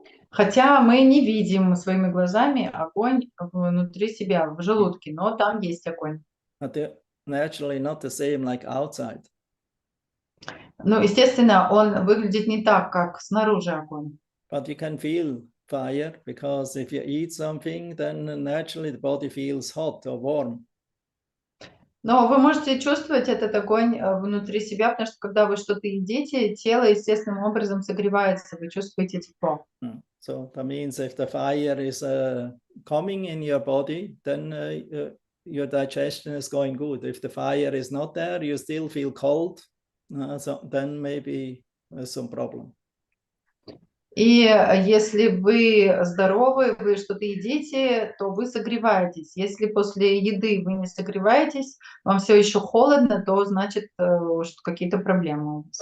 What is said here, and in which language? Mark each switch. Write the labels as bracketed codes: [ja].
[ru] Хотя мы не видим своими глазами огонь внутри себя, в желудке, но там есть огонь. [en] But naturally not the same like outside. [ru] Ну, естественно, он выглядит не так, как снаружи огонь. [en] But you can feel fire, because if you eat something, then naturally the body feels hot or warm. [ru] Но вы можете чувствовать этот огонь внутри себя, потому что когда вы что-то едите, тело естественным образом согревается, вы чувствуете тепло. [en] So that means if the fire is coming in your body, then your digestion is going good. If the fire is not there, you still feel cold, so then maybe there's some problem. [ru] И если вы здоровы, вы что-то едите, то вы согреваетесь. Если после еды вы не согреваетесь, вам все еще холодно, то значит, что какие-то проблемы у вас.